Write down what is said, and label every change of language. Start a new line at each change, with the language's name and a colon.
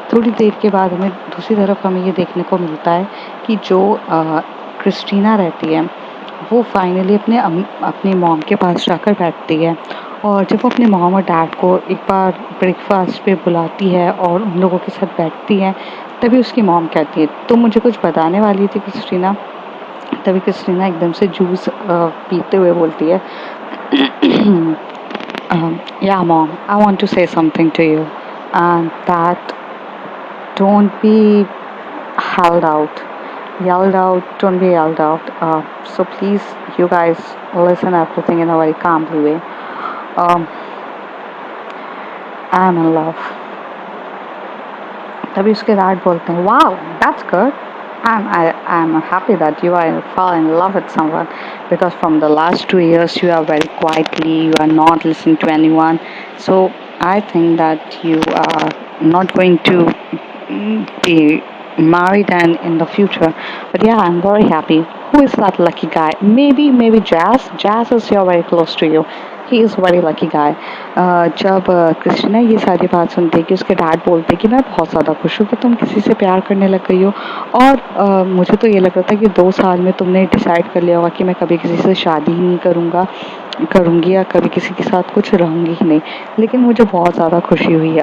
Hindi: थोड़ी देर के बाद हमें दूसरी तरफ हमें ये देखने को मिलता है कि जो क्रिस्टीना रहती है वो फाइनली अपने मॉम के पास जाकर बैठती है, और जब वो अपने मॉम और डैड को एक बार ब्रेकफास्ट पे बुलाती है और उन लोगों के साथ बैठती है, तभी उसकी मॉम कहती है तुम मुझे कुछ बताने वाली थी क्रिस्टीना। तभी क्रिस्टीना एकदम से जूस पीते हुए बोलती है
English: yeah mom, I want to say something to you, and that don't be held out yelled out, don't be yelled out, so please you guys listen everything in a very calmly way. um, I'm in love.
Hindi: तभी उसके dad बोलते हैं
English: wow, that's good. I'm happy that you are fall in love with someone, because from the last 2 years you are very quietly, you are not listening to anyone. So I think that you are not going to be married and in the future. But yeah, I'm very happy. Who is that lucky guy? Maybe Jazz is here very close to you. He is very lucky guy.
Hindi: जब Christina ये सारी बात सुनती है कि उसके dad बोलते हैं कि मैं बहुत ज़्यादा खुश हूँ कि तुम किसी से प्यार करने लग गई हो, और मुझे तो ये लग रहा था कि 2 साल में तुमने डिसाइड कर लिया होगा कि मैं कभी किसी से शादी ही नहीं करूँगी या कभी किसी के साथ कुछ रहूँगी ही नहीं, लेकिन मुझे बहुत ज़्यादा खुशी हुई है।